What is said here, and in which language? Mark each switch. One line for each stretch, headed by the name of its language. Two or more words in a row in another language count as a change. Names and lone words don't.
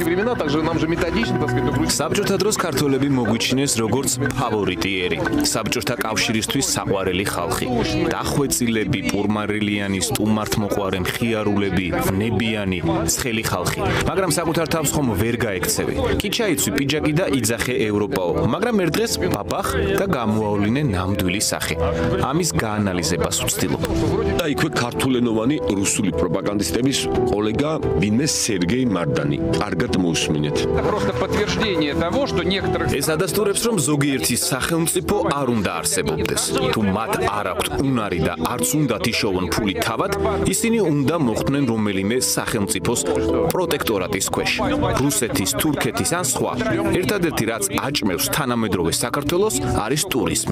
Russian: война, также нам же методично, так сказать, Грузия.
Georgian: საბჭოთა დროს ქართველები მოგვიჩინეს როგორც ფავორიტიერი, საბჭოთა კავშირისთვის საყვარელი ხალხი. დახვეწილები, პურმარილიანი, სტუმართმოყვარე, მხიარულები, ნებიანი, ცხელი ხალხი. მაგრამ საკუთარ თავს ხომ ვერ გაექცევი. კი ჩაიცვი პიჯაკი და იძახე ევროპაო, მაგრამ ერთ დღეს ბაბახ და გამოავლინე ნამდვილი სახე. ამის გაანალიზებას ვცდილობ. და იქვე ქართულენოვანი რუსული პროპაგანდისტების კოლეგა ვინმე სერგეი მარდანი. კარგად მოусმინეთ.
Russian: Просто подтверждение того, что некоторых
Georgian: ეს ადასტურებს, რომ ზოგიერთი სახელმწიფო არ უნდა არსებობდეს. თუ მათ არ აქვთ უნარი და არც უნდათ იშოვონ ფული თავად, ისინი უნდა მოხვდნენ რომელიმე სახელმწიფოს პროტექტორატის ქვეშ. რუსეთის, თურქეთის ან სხვა. ერთადერთი რაც აჭმევს თანამედროვე საქართველოს არის ტურიზმი.